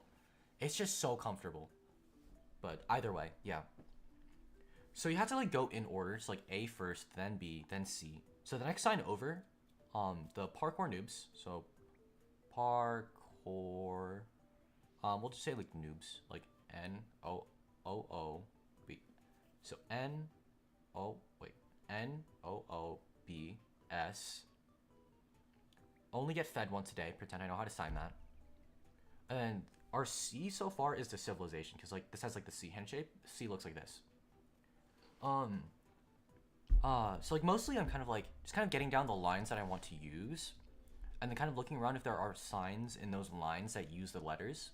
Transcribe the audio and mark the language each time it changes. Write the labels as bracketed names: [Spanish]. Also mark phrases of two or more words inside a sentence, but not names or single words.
[English] It's just so comfortable. But either way, yeah. So you have to like go in order. So like A first, then B, then C. So the next sign over, the parkour noobs. So parkour. We'll just say like noobs, like N-O-O-O-B. So N-O-O-B-S. Only get fed once a day. Pretend I know how to sign that. And then our C so far is the civilization, because like this has like the C hand shape. C looks like this. So like mostly I'm kind of like just kind of getting down the lines that I want to use, and then kind of looking around if there are signs in those lines that use the letters.